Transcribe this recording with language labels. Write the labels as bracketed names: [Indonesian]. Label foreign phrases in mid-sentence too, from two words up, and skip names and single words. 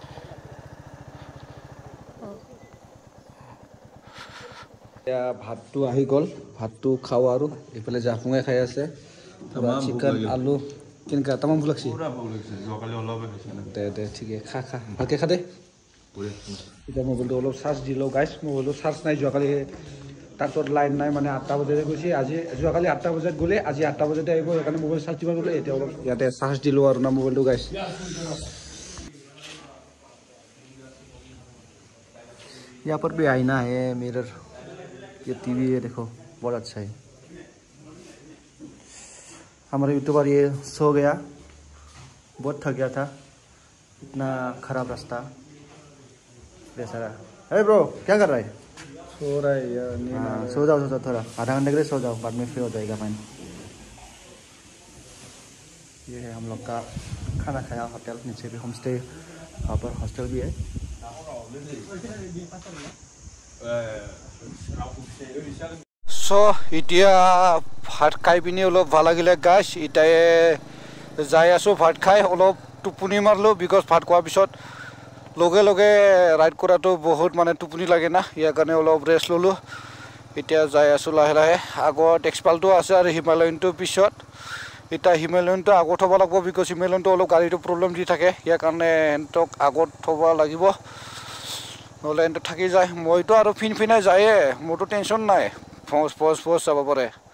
[Assamese] এতিয়া ভাতটো আহি গ'ল ভাতটো খাওঁ আৰু এইফালে জাফুঙে খাই আছে চিকেন আলু কেনেকুৱা তামাম ভোক লাগছে দে দে ঠিকে খা ভালকৈ খা দে এতিয়া মোবাইলটো অলপ চাৰ্জ দি লওঁ গাইজ মোবাইলটো চাৰ্জ নাই যোৱাকালি তাতত লাইন নাই মানে 8টা বজাতে গৈছে আজি যোৱাকালি 8টা বজাত গ'লে আজি 8টা বজাতে আহিব সেইকাৰণে মোবাইল চাৰ্জ দিব গ'লে এতিয়া অলপ ইয়াতে চাৰ্জ দিলোঁ আৰু না মোবাইলটো গাইজ [Hindi] यहाँ पर भी आईना है मिरर ये टीवी है देखो बहुत अच्छा है हमारा यूट्यूबर ये सो गया बहुत थक गया था इतना खराब रास्ता बेचारा अरे ब्रो क्या कर रहा है सो रहा है यार सो जाओ थोड़ा आधा घंटे के लिए सो जाओ बाद में फ्री हो जाएगा फाइन ये है हम लोग का खाना खाया होटल नीचे भी होम स्टे वहाँ पर हॉस्टल भी है [Assamese] এতিয়া ভাত খাই পিনি অলপ ভাল লাগিলে গাইজ এতিয়া যাই আছোঁ ভাত খাই অলপ টোপনি মাৰিলোঁ বিকজ ভাত খোৱাৰ পিছত লগে লগে ৰাইড কৰাটো বহুত মানে টোপনি লাগে না ইয়াৰ কাৰণে অলপ ৰেষ্ট ল'লোঁ এতিয়া যাই আছোঁ লাহে লাহে আগত এক্সপালটো আছে আৰু হিমালয়নটো পিছত এতিয়া হিমালয়নটো আগত থ'ব লাগিব বিকজ হিমালয়নটো অলপ গাড়ীটো প্ৰব্লেম দি থাকে ইয়াৰ কাৰণে সিহঁতক আগত থ'ব লাগিব নহ'লে সিহঁতে থাকি যায় মইতো আৰু ফিনফিনাই যায়ে মোৰতো টেনশ্যন নাই ফৌজ যাব পাৰে